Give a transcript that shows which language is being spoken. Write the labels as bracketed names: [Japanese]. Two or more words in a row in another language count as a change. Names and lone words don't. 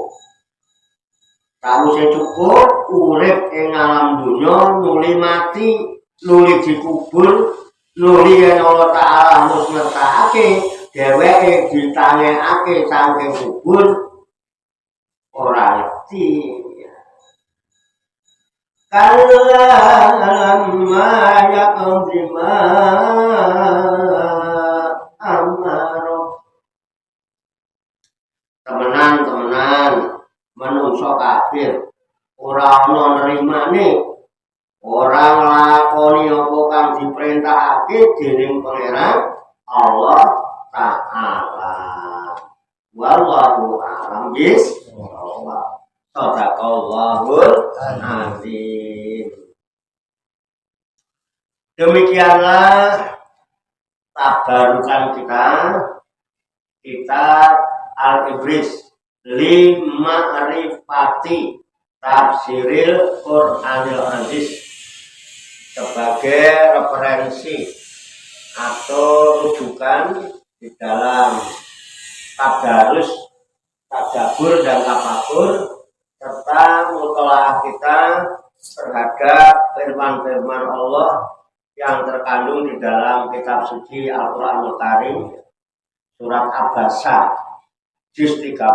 [Javanese] Sawise cukup urip ing alam dunya nuli mati, nuli dikubur, nuli yen Allah Ta'ala mus ngertakake dheweke ditangekake saking kubur ora ngerti. [Arabic] Kalla lamma yaqdi ma amara. [Javanese] Temenan mustakbir, ora ana nrimane, ora nglakoni apa kang diperintahake dening Pangeran Allah Ta'ala. [Arabic] Wallahu a'lam bishawab. Shadaqallahul azim. [Indonesian] Demikianlah tabarukan kita Al-Ibris li ma'rifati tafsiril Qur'anil Aziz sebagai referensi atau rujukan di dalam tadarus, tadabbur dan tafakur serta mutolaah kita terhadap firman-firman Allah yang terkandung di dalam kitab suci Al-Qur'anul Karim surat Abasa juz 30